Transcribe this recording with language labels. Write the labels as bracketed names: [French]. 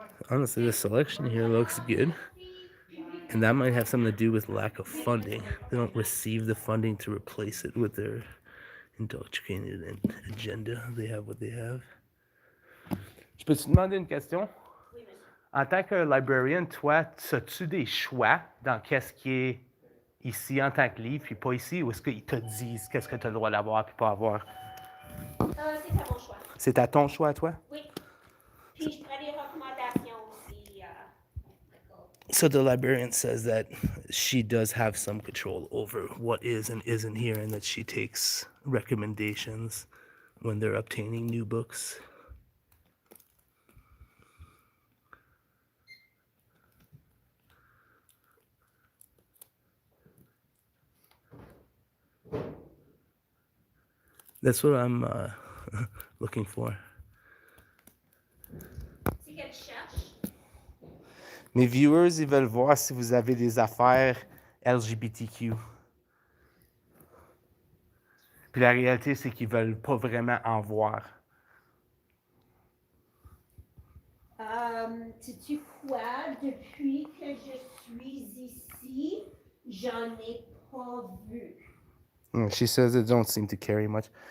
[English] Honestly, the selection here looks good. And that might have something to do with lack of funding. They don't receive the funding to replace it with their indoctrinated agenda. They have what they have. [French] Je peux te demander une question? Oui, monsieur. En tant que librarian, toi, as-tu des choix dans qu'est-ce qui est ici en tant que livre, puis pas ici, ou est-ce qu'ils te disent qu'est-ce que tu as le droit d'avoir puis pas avoir? C'est à mon choix. C'est à ton choix, toi? Oui. Puis je prends des recommandations aussi. [English] So the librarian says that she does have some control over what is and isn't here, and that she takes recommendations when they're obtaining new books. That's what I'm looking for. [French] C'est qu'elle cherche. Mes viewers, ils veulent voir si vous avez des affaires LGBTQ. Puis la réalité, c'est qu'ils veulent pas vraiment en voir. Sais-tu quoi? Depuis que je suis ici, j'en ai pas vu. [English] She says it don't seem to carry much.